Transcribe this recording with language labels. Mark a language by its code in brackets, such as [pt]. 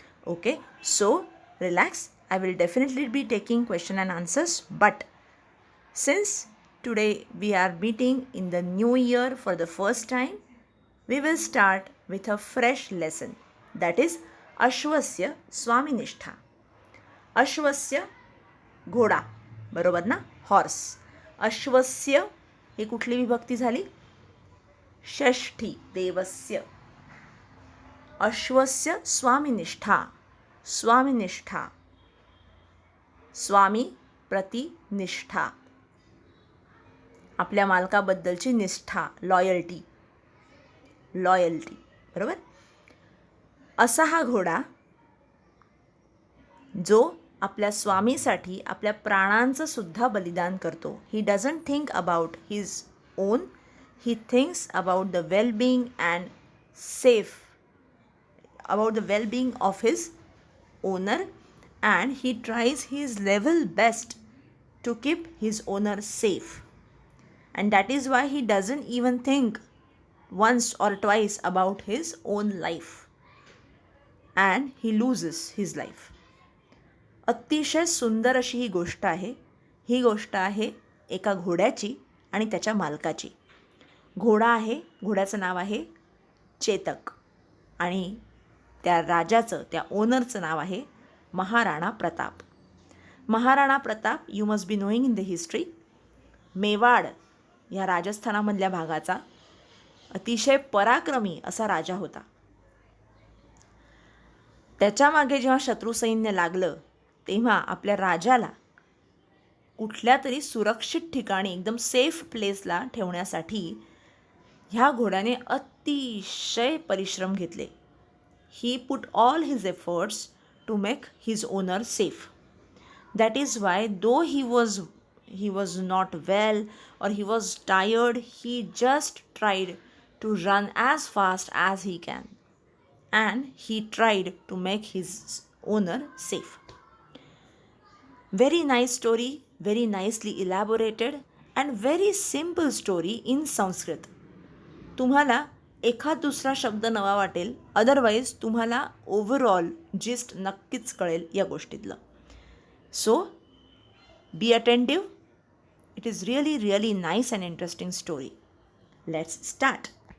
[en] Okay, so relax. I will definitely be taking question and answers, but since today we are meeting in the new year for the first time, we will start with a fresh lesson, that is [sa] अश्वस्य स्वामिनिष्ठा. [mr] अश्वस्य घोडा, बरोबर ना, horse. अश्वस्य ही कुठली विभक्ती झाली? [sa] षष्ठी, देवस्य. अश्वस्य स्वामिनिष्ठा. स्वामिनिष्ठा, स्वामी प्रति निष्ठा, [mr] आपल्या मालकाबद्दलची निष्ठा, लॉयल्टी. लॉयल्टी, बरोबर. असा हा घोडा जो आपल्या स्वामीसाठी आपल्या प्राणांचं सुद्धा बलिदान करतो. [en] He doesn't think about his own, he thinks about the well being and safe, about the well being of his owner, and he tries his level best to keep his owner safe. And that is why he doesn't even think once or twice about his own life. And he loses his life. [mr] अतिशय सुंदर अशी ही गोष्ट आहे. ही गोष्ट आहे एका घोड्याची आणि त्याच्या मालकाची. घोडा आहे, घोड्याचं नाव आहे चेतक, आणि त्या राजाचं, त्या ओनरचं नाव आहे Maharana Pratap. Maharana Pratap, [en] you must be knowing in the history, [mr] Mewar या राजस्थानामधल्या भागाचा अतिशय पराक्रमी असा राजा होता. त्याच्यामागे जेव्हा शत्रू सैन्य लागलं तेव्हा आपल्या राजाला कुठल्या तरी सुरक्षित ठिकाणी, एकदम [en] safe प्लेसला [mr] ठेवण्यासाठी ह्या घोड्याने अतिशय परिश्रम घेतले. [en] He put all his efforts to make his owner safe. That is why though he was not well or he was tired, he just tried to run as fast as he can, and he tried to make his owner safe. Very nice story, very nicely elaborated and very simple story in Sanskrit. [mr] तुम्हाला एखाद दुसरा शब्द नवा वाटेल, otherwise तुम्हाला overall gist नक्कीच कळेल या गोष्टीतलं. [en] So be attentive. It is really really nice and interesting story. Let's start.